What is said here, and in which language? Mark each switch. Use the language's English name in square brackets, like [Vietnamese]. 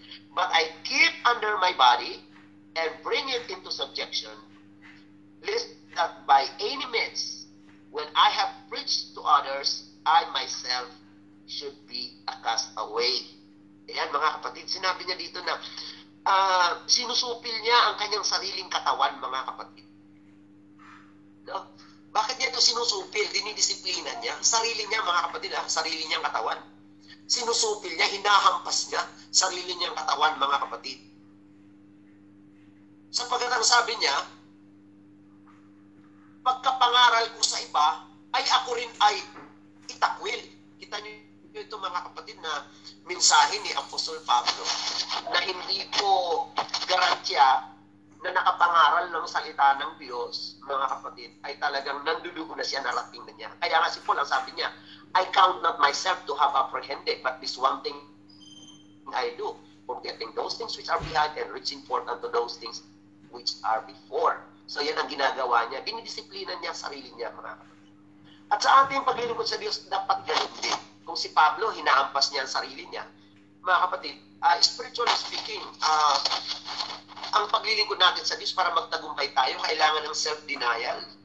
[English] But I keep under my body and bring it into subjection, lest that by any means, when I have preached to others, I myself should be a castaway. [Filipino] Ayan, mga kapatid, sinabi niya dito na sinusupil niya ang kanyang sariling katawan, mga kapatid. No? Bakit niya ito sinusupil? Dinidisiplina niya. Sarili niya, mga kapatid, sarili niyang katawan. Sinusupil niya, hinahampas niya sarili niyang katawan, mga kapatid. Sapagkat ang sabi niya, pagkapangaral ko sa iba, ay ako rin ay itakwil. Kita niyo ito, mga kapatid, na mensahe ni Apostol Pablo na hindi po garantiya na nakapangaral ng salita ng Diyos, mga kapatid, ay talagang nandudugo na siya, narating na niya. Kaya nga si Paul, ang sabi niya, [English] I count not myself to have apprehended, but this one thing I do, forgetting those things which are behind and reaching forth unto those things which are before. [Filipino] So yan ang ginagawa niya. Dinidisiplina niya sarili niya, mga kapatid. At sa ating paglilingkod sa Diyos, dapat ganun din. Kung si Pablo, hinaampas niya ang sarili niya, mga kapatid, [English] spiritually speaking, [Filipino] ang paglilingkod natin sa Diyos para magtagumpay tayo, kailangan ng self-denial.